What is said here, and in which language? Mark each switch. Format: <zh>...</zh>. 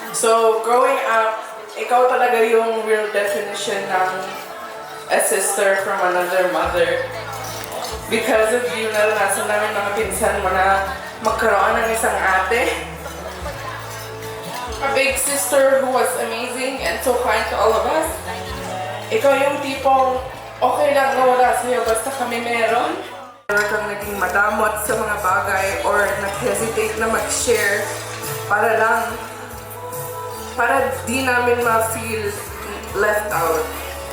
<en>So, growing up,</en> <tl>ikaw talaga yung</tl> <en>real definition ng a sister from another mother. Because of you,</en> <tl>naranasan namin mga pinsan mo na magkaroon ng isang ate.</tl> <en>A big sister who was amazing and so kind to all of us.</en> <tl>Ikaw yung tipong okay lang na wala sa'yo basta kami meron. Or kang naging madamot sa mga bagay or nag-hesitate na mag-share para di namin ma-feel</tl> <en>left out.</en>